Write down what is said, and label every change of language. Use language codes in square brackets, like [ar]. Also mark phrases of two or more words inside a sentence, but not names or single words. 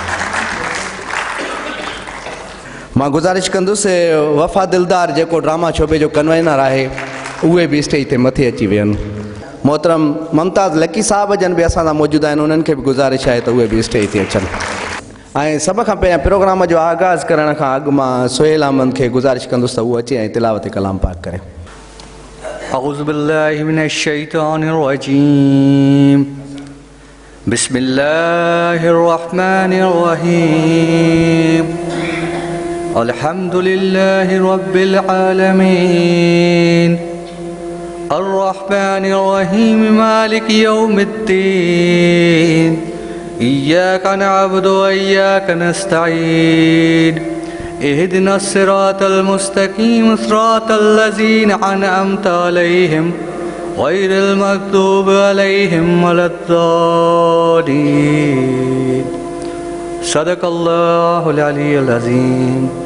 [sd] मां गुज़ारिश कंदुसि वफ़ा दिलदार जेको ड्रामा शोबे जो कन्वेनर आहे उहे बि स्टेज ते मथे अची विहनि। मोहतरम मुमताज़ लकी साहब जन बि असां सां मौजूदु आहिनि, उन्हनि खे बि गुज़ारिश आहे त उहे बि स्टेज ते अचनि। ऐं सभ खां पहिरियां प्रोग्राम जो आगाज़ करण खां अॻु मां सुहेल अहमद खे गुज़ारिश कंदुसि त उहो अचे ऐं तिलावत कलाम पाक करे। [ar] أعوذ بالله من الشيطان الرجيم بسم الله الرحمن الرحيم الحمد لله رب العالمين الرحمن الرحيم مالك يوم الدين إياك نعبد وإياك نستعين اهدنا الصراط المستقيم صراط الذين أنعمت عليهم غير المغضوب عليهم ولا الضالين صدق الله العلي العظيم।